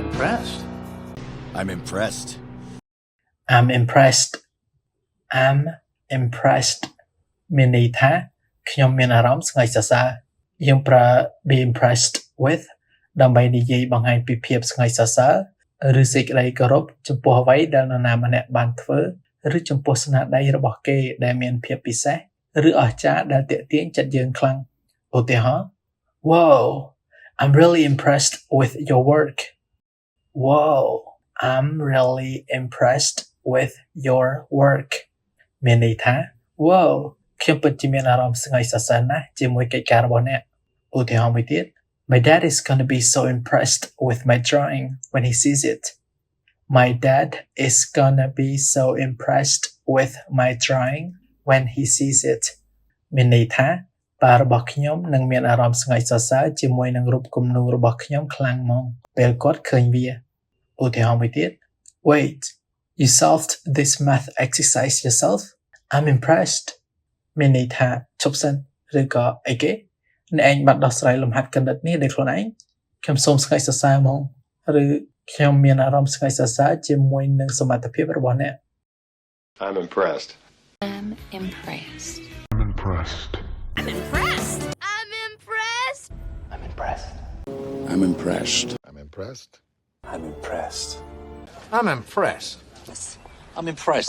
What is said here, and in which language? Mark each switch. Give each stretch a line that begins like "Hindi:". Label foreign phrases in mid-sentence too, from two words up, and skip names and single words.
English: impressed. I'm impressed. I'm impressed I'm impressed
Khmer: មានន័យថាខ្ញុំមានអារម្មណ៍ស្ងើចសរសើរយើងប្រើ
English: be impressed with
Khmer: ដើម្បីនិយាយបង្ហាញពីភាពស្ងើចសរសើរឬសេចក្តីគោរពចំពោះអ្វីដែលនរណាម្នាក់បានធ្វើឬចំពោះស្នាដៃរបស់គេដែលមានភាពពិសេសឬអស្ចារ្យដែលទាក់ទាញចិត្តយើងខ្លាំងឧទាហរណ៍
English: Wow, I'm really impressed with your work. Wow, I'm really impressed with your work.
Khmer: មានន័យថា Wow ខ្ញុំពិតជាមានអារម្មណ៍ស្ងើចសរសើរណាស់ជាមួយកិច្ចការរបស់អ្នកឧទាហរណ៍មួយទៀត
English: My dad is going to be so impressed with my drawing when he sees it. My dad is going to be so impressed with my drawing when he sees it.
Khmer: មានន័យថាប៉ារបស់ខ្ញុំនឹងមានអារម្មណ៍ស្ងើចសរសើរជាមួយនឹងរូបគំនូររបស់ខ្ញុំខ្លាំងហ្មងពេលគាត់ឃើញវាឧទាហរណ៍មួយទៀត
English: Wait, you solved this math exercise yourself? I'm impressed.
Khmer: មានន័យថាជប់សិនឬក៏អីគេអ្នកឯងបានដោះស្រាយលំហាត់គណិតនេះដោយខ្លួនឯងខ្ញុំសូមស្ងើចសរសើរហ្មងឬខ្ញុំមានអារម្មណ៍ស្ងើចសរសើរជាមួយនឹងសមត្ថភាពរបស់អ្នក
English: I'm impressed. I'm impressed. I'm impressed. I'm impressed. I'm impressed. I'm impressed. I'm impressed. I'm impressed. I'm impressed. I'm impressed. I'm impressed.